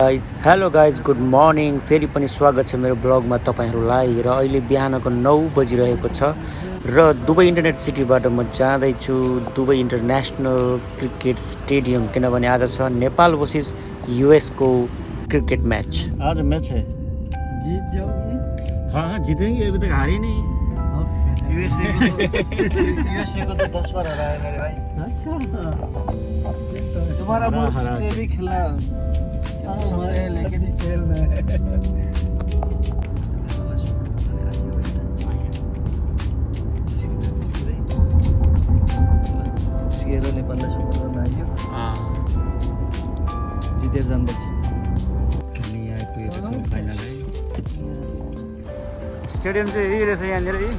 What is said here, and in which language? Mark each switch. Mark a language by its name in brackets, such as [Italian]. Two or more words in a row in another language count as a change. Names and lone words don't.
[English] hello guys good morning. [Nepali] फेरि पनि स्वागत छ मेरो ब्लगमा तपाईँहरूलाई। र अहिले बिहानको 9 बजिरहेको छ र दुबई इन्टरनेट सिटीबाट म जाँदैछु दुबई इन्टरनेसनल क्रिकेट स्टेडियम, किनभने आज छ नेपाल वर्सेस यूएसको [English] cricket match. [Hindi] आज मैच है, जीत जाओगे? हाँ जीतेंगे, अभी तक हारे नहीं। यूएसए को तो 10 बार हराया मेरे भाई। अच्छा, तुम्हारा मुल्क से भी खेलना है लेकिन खेलना है। [Nepali] सिकेर नेपाललाई सपोर्ट गर्न आइयो, जितेर जानुपर्छ। हामी आइपुगेको छौँ फाइनलै। स्टेडियम चाहिँ यही रहेछ यहाँनिर।